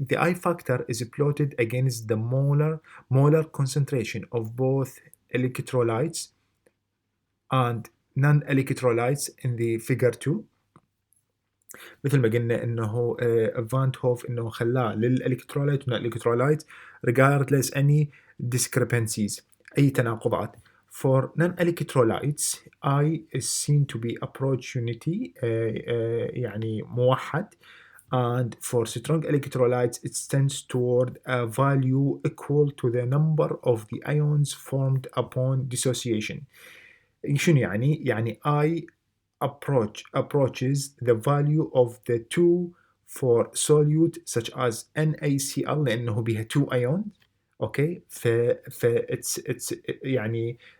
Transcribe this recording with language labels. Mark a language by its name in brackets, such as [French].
[English] The I factor is plotted against the molar concentration of both electrolytes and non-electrolytes in the figure 2. [Arabic] مثل ما قلنا انه فان 't Hoff انه خلاه للالكترولايت من الالكترولايت regardless any discrepancies، اي تناقضات. [English] For non-electrolytes I is seen to be approach unity، [Arabic] يعني موحد، [English] and for strong electrolytes it tends toward a value equal to the number of the ions formed upon dissociation. [Arabic] شنو يعني؟ يعني [English] I approaches the value of the two for solute such as NaCl لأنه بها two ions، okay, ف it's يعني